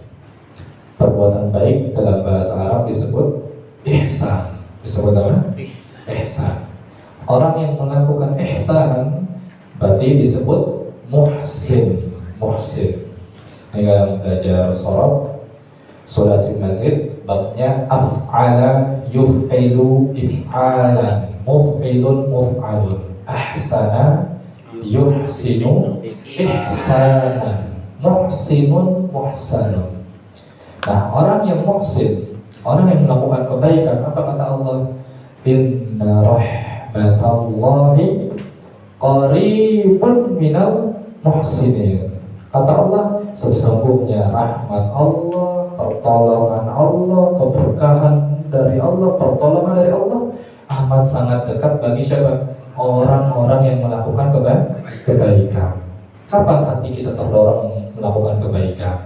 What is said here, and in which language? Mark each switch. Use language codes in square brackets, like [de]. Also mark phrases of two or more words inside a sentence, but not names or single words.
[id] Perbuatan baik dalam bahasa Arab disebut ihsan. Disebut apa? Ihsan. Orang yang melakukan ihsan berarti disebut muhsin. Ini kalau belajar sorof, [ar] ثلاثي مزيد بابه أفعل يفعل إفعالا مفعل مفعل أحسن يحسن إحسانا محسن محسن. [id] Nah, orang yang muhsin, orang yang melakukan kebaikan, apa kata Allah? [ar] إن رحمت الله قريب من المحسنين. [id] Kata Allah, sesungguhnya rahmat Allah, pertolongan Allah, keberkahan dari Allah, pertolongan dari Allah amat sangat dekat bagi siapa? Orang-orang yang melakukan kebaikan. Kapan hati kita terdorong melakukan kebaikan?